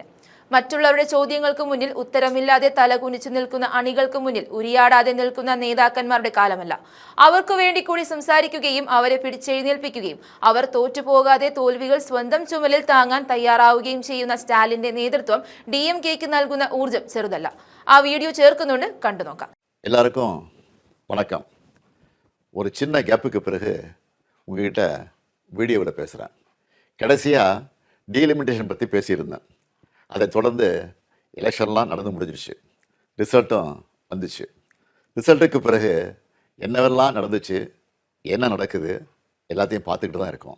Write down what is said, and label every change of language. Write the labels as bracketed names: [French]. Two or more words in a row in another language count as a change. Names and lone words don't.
[Malayalam] മറ്റുള്ളവരുടെ ചോദ്യങ്ങൾക്ക് മുന്നിൽ ഉത്തരമില്ലാതെ തലകുനിച്ചു നിൽക്കുന്ന അണികൾക്ക് മുന്നിൽ ഉരിയാടാതെ നിൽക്കുന്ന നേതാക്കന്മാരുടെ കാലമല്ല. അവർക്ക് വേണ്ടി കൂടി സംസാരിക്കുകയും അവരെ പിടിച്ചെഴുന്നേൽപ്പിക്കുകയും അവർ തോറ്റുപോകാതെ തോൽവികൾ സ്വന്തം ചുമലിൽ താങ്ങാൻ തയ്യാറാവുകയും ചെയ്യുന്ന സ്റ്റാലിന്റെ നേതൃത്വം DMK-ക്ക് നൽകുന്ന ഊർജം ചെറുതല്ല. ആ വീഡിയോ ചേർക്കുന്നുണ്ട്, കണ്ടു നോക്കാം. [Tamil] எல்லாருக்கும் வணக்கம். ஒரு சின்ன கேப்புக்கு பிறகு உங்ககிட்ட வீடியோவில் பேசுகிறேன். கடைசியாக டீலிமிட்டேஷன் பற்றி பேசியிருந்தேன். அதை தொடர்ந்து எலெக்ஷன்லாம் நடந்து முடிஞ்சிருச்சு, ரிசல்ட்டும் வந்துச்சு. ரிசல்ட்டுக்கு பிறகு என்னவெல்லாம் நடந்துச்சு, என்ன நடக்குது எல்லாத்தையும் பார்த்துக்கிட்டு தான் இருக்கோம்.